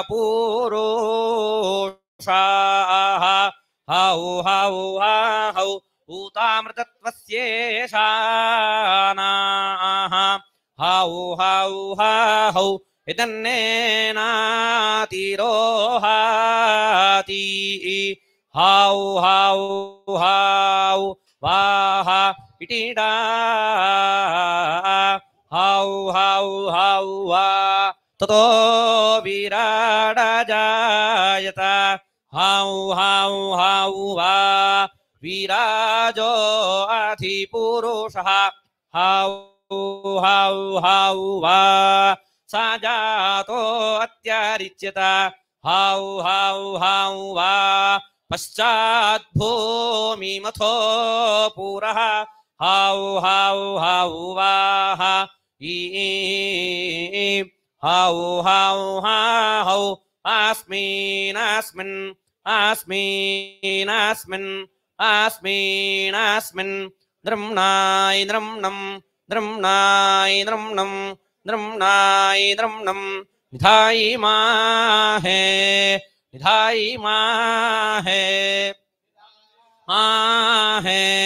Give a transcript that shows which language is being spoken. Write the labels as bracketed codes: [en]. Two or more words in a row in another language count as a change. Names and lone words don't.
[sa] पूरुषाः हौ हौ हौ ऊतामृतत्वस्येषानाः हौ हौ हौ इदन्नेनातिरोहाति हौ हौ हौ वाह इटीडा हौ हौ हौ वा ततो विराडजायत हौ हौ हौ वा विराजो अधिपुरुषः हौ हौ हौ वा स जातो अत्यरिच्यत हौ हौ हौ वा पश्चाद्भूमिमथो पुरः हौ हौ हौ वाह हौ हौ हौ अस्मिन् नृम्णाय नृम्णं निधायि माहे आहे